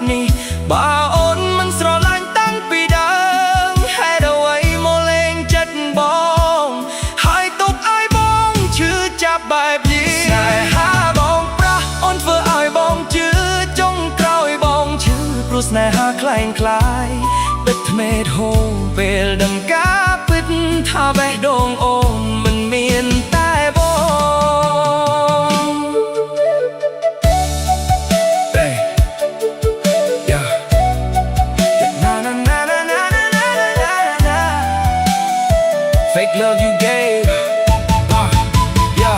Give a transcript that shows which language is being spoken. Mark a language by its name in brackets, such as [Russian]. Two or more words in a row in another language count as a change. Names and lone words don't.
[Khmer] នេះបើអូនមិនស្រឡាញ់តាំងពីដើមហេតុអ្វីមកលេង ចិត្តបងហើយទុកឲ្យបងឈឺចាប់បែបនេះស្នេហា បងប្រាស់អូនធ្វើឲ្យបងជឿចុងក្រោយបងឈឺព្រោះស្នេហា [Thai] คล้ายคล้าย [Khmer] ទឹកភ្នែកហូរពេលដឹងការពិតថាបេះដូងអូនមិនមានតែបង [English] Fake love you gave, yeah.